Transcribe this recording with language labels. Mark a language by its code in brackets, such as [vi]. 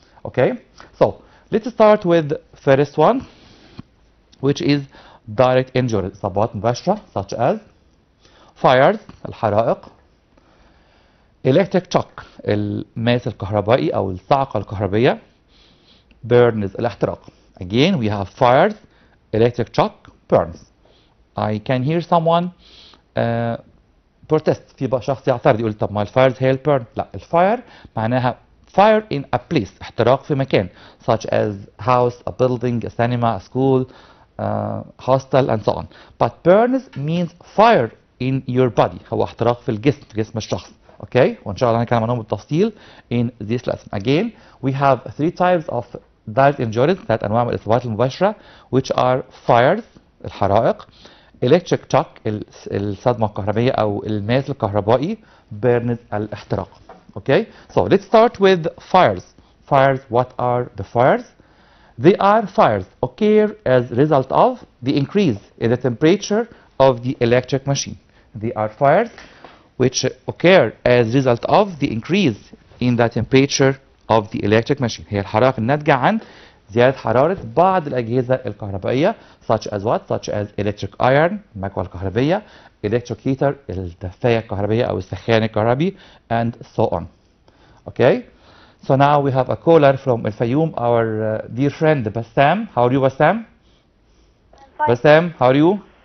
[en] Okay, so let's start with first one, which is direct injuries، [ar] إصابات مباشرة [en] such as fires، [ar] الحرائق، [en] electric shock، [ar] الماس الكهربائي أو الصعقة الكهربية، [en] burns، [ar] الاحتراق. [en] Again, we have fires, electric shock, burns. I can hear someone protest. [ar] في شخص يعترض يقول طب ما الفايرز هي البيرن. لا، الفاير معناها [en] fire in a place، [ar] احتراق في مكان [en] such as house, a building, a cinema, a school, hostel and so on. But burns means fire in your body، [ar] هو احتراق في الجسم، جسم الشخص. Okay, وان شاء الله هنتكلم عنهم بالتفصيل [en] in this lesson. Again, we have three types of direct injuries، [ar] ثلاث انواع من الاصابات المباشره [en] which are fires، [ar] الحرائق، [en] electric shock، [ar] الصدمه الكهربائيه او الماس الكهربائي، [en] burns، [ar] الاحتراق. [en] Okay, so let's start with fires. Fires, what are the fires? They are fires occur as a result of the increase in the temperature of the electric machine. They are fires which occur as a result of the increase in the temperature of the electric machine. [ar] هي الحرائق الناتجة عن زيادة حرارة بعض الأجهزة الكهربائية [en] such as what? Such as electric iron، [ar] المكوى الكهربية، [en] electric heater، [ar] الدفاية الكهربية أو السخان الكهربي، [en] and so on. Okay, so now we have a caller from El Fayoum, our dear friend Bassam. How are you, Bassam? Fine. Bassam, how are you?